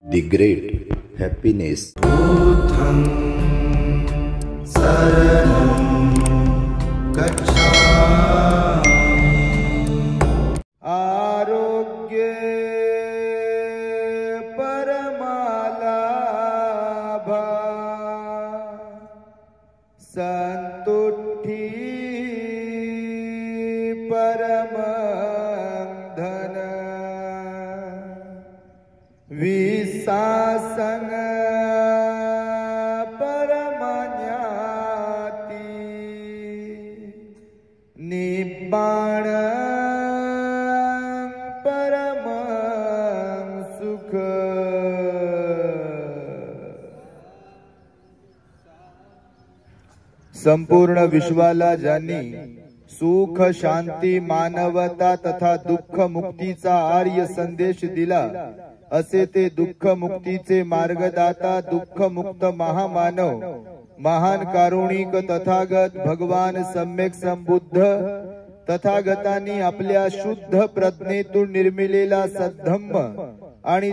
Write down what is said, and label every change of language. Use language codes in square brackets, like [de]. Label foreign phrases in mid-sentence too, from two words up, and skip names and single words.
[en] The great happiness. [pi] Buddham saranam gacchami. आरोग्य परमालाभा संतुष्टि परम धन विसासन परमज्ञाति निब्बाण परम सुख। [mr] संपूर्ण विश्वाला ज्यांनी सुख शांती मानवता तथा दुःख मुक्तीचा आर्य संदेश दिला असे ते दुःख मुक्तीचे मार्गदाता दुःख मुक्त महामानव महान कारुणिक तथागत भगवान सम्यक संबुद्ध तथागतांनी आपल्या शुद्ध प्रज्ञेतून निर्मिलेला सद्धम्म आणि